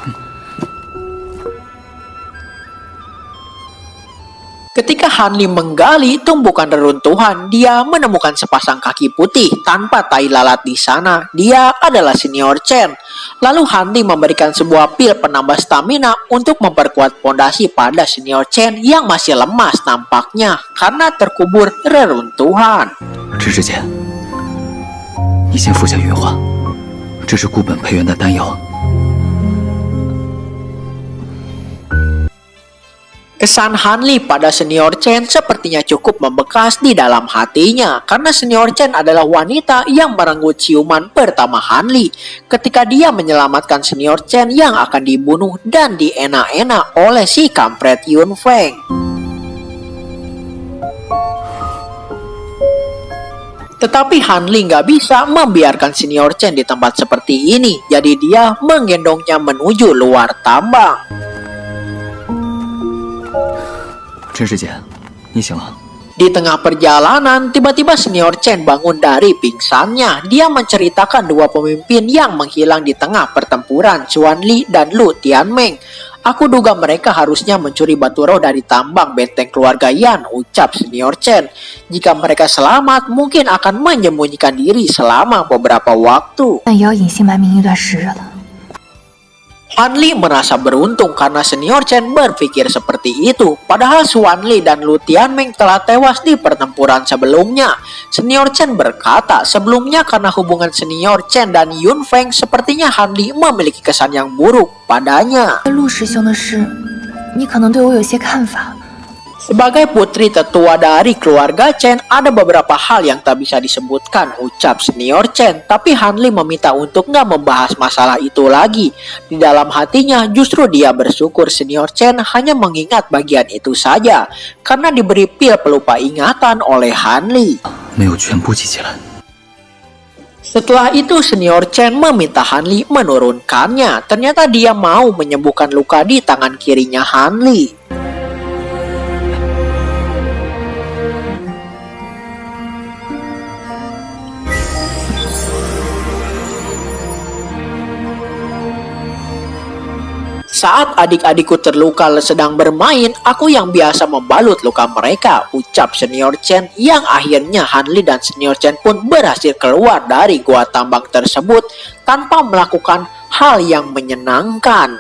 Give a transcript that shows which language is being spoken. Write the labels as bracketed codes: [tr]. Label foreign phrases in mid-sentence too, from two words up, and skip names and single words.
[id] Ketika Hanli menggali tumbukan reruntuhan, dia menemukan sepasang kaki putih tanpa tai lalat di sana. Dia adalah Senior Chen. Lalu Hanli memberikan sebuah pil penambah stamina untuk memperkuat pondasi pada Senior Chen yang masih lemas nampaknya karena terkubur reruntuhan. [zh] 知之前，你先服下云花，这是固本培元的丹药。 [id] Kesan Hanli pada Senior Chen sepertinya cukup membekas di dalam hatinya karena Senior Chen adalah wanita yang merenggut ciuman pertama Hanli ketika dia menyelamatkan Senior Chen yang akan dibunuh dan dienak-enak oleh si kampret Yun Feng. Tetapi Hanli nggak bisa membiarkan Senior Chen di tempat seperti ini, jadi dia menggendongnya menuju luar tambang. [zh] 陈师姐，你醒了。 [id] Di tengah perjalanan, tiba-tiba Senior Chen bangun dari pingsannya. Dia menceritakan dua pemimpin yang menghilang di tengah pertempuran, Xuan Li dan Lu Tianmeng. Aku duga mereka harusnya mencuri batu roh dari tambang benteng keluarga Yan, ucap Senior Chen. Jika mereka selamat, mungkin akan menyembunyikan diri selama beberapa waktu. [zh] 但也要隐姓埋名一段时日了。 [id] Hanli merasa beruntung karena Senior Chen berpikir seperti itu. Padahal Xuan Li dan Lu Tianmeng telah tewas di pertempuran sebelumnya. Senior Chen berkata, sebelumnya karena hubungan Senior Chen dan Yun Feng, sepertinya Hanli memiliki kesan yang buruk padanya. [zh] 陆师兄的事，你可能对我有些看法。 [id] Sebagai putri tetua dari keluarga Chen, ada beberapa hal yang tak bisa disebutkan, ucap senior Chen. Tapi Han Li meminta untuk nggak membahas masalah itu lagi. Di dalam hatinya justru dia bersyukur senior Chen hanya mengingat bagian itu saja, karena diberi pil pelupa ingatan oleh Han Li. [zh] 没有全部记起来。 [id] Setelah itu senior Chen meminta Han Li menurunkannya. Ternyata dia mau menyembuhkan luka di tangan kirinya Han Li. Saat adik-adikku terluka sedang bermain, aku yang biasa membalut luka mereka, ucap senior Chen, yang akhirnya Han Li dan senior Chen pun berhasil keluar dari gua tambang tersebut tanpa melakukan hal yang menyenangkan.